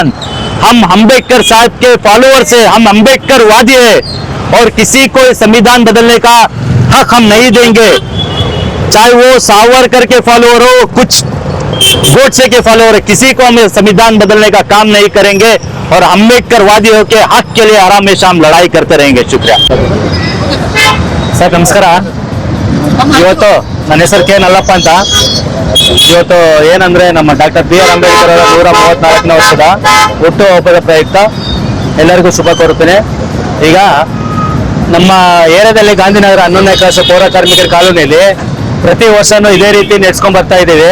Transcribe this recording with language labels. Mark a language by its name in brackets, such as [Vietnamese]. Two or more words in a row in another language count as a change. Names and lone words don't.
[Hindi] हम अंबेडकर साहब के फॉलोअर्स है, हम अंबेडकर वादी है और किसी को संविधान बदलने का हक हम नहीं देंगे, चाहे वो सावरकर के फॉलोअर हो, कुछ गोडसे के फॉलोअर है, किसी को हम संविधान बदलने का काम नहीं करेंगे और अंबेडकर वादी होकर हक के लिए हर हमेशा हम लड़ाई करते रहेंगे। शुक्रिया सर, नमस्कार। [Kannada] ಇವತ್ತು ನನ್ನ ಹೆಸರು ಕೆ ನಲ್ಲಪ್ಪ ಅಂತ. ಇವತ್ತು ಏನಂದ್ರೆ ನಮ್ಮ ಡಾಕ್ಟರ್ BR ಅಂಬೇಡ್ಕರ್ ಅವರ 134ನೇ ವರ್ಷದ ಹುಟ್ಟುಹಬ್ಬದ ಪ್ರಯುಕ್ತ ಎಲ್ಲರಿಗೂ ಶುಭ ಕೋರುತ್ತೇನೆ. ಈಗ ನಮ್ಮ ಏರಿಯಾದಲ್ಲಿ ಗಾಂಧಿನಗರ 11ನೇ ಕ್ಲಾಸ್ ಪೌರ ಕಾರ್ಮಿಕರ ಕಾಲೋನಿಯಲ್ಲಿ ಪ್ರತಿ ವರ್ಷನೂ ಇದೇ ರೀತಿ ನಡೆಸ್ಕೊಂಡ್ ಬರ್ತಾ ಇದ್ದೀವಿ.